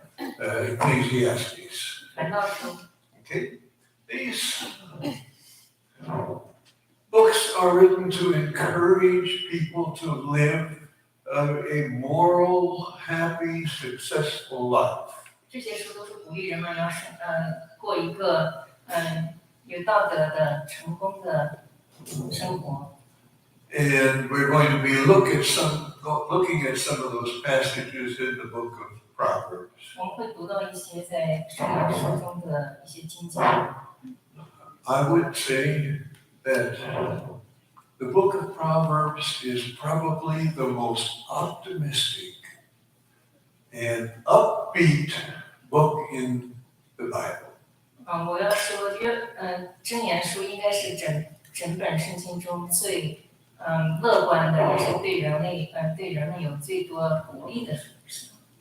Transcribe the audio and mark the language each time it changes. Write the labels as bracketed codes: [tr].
[en] Ecclesiastes. [zh] 传道书， [en] Okay, these books are written to encourage people to live a moral, happy, successful life. [zh] 这些书都是鼓励人们要过一个有道德的、成功的生活。 [en] And we're going to be looking at some of those passages in the book of Proverbs. [zh] 我们会读到一些在箴言书中的一些经节。 [en] I would say that the book of Proverbs is probably the most optimistic and upbeat book in the Bible. [zh] 我要说箴言书应该是整本圣经中最乐观的，也是对人类有最多鼓励的书。